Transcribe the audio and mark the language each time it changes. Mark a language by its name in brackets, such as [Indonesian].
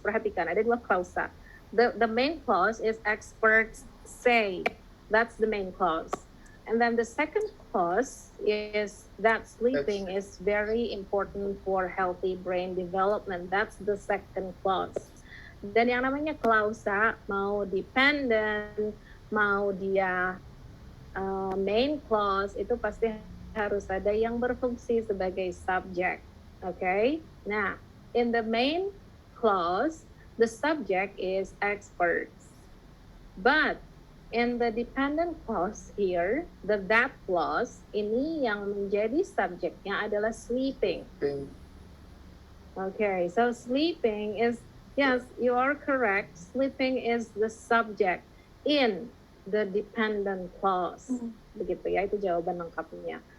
[Indonesian] Perhatikan, ada dua klausa. [English] The main clause is experts say. That's the main clause. And then the second clause is that sleeping is very important for healthy brain development. That's the second clause. [Indonesian] Dan yang namanya klausa, mau dependent, mau dia main clause, itu pasti harus ada yang berfungsi sebagai subject. [English] Okay? Nah, in the main clause, the subject is experts. But in the dependent clause here, the that clause, [Indonesian] ini yang menjadi subjeknya adalah sleeping. [English] Okay, so sleeping is, yes, you are correct. Sleeping is the subject in the dependent clause. [Indonesian] Begitu ya, itu jawaban lengkapnya.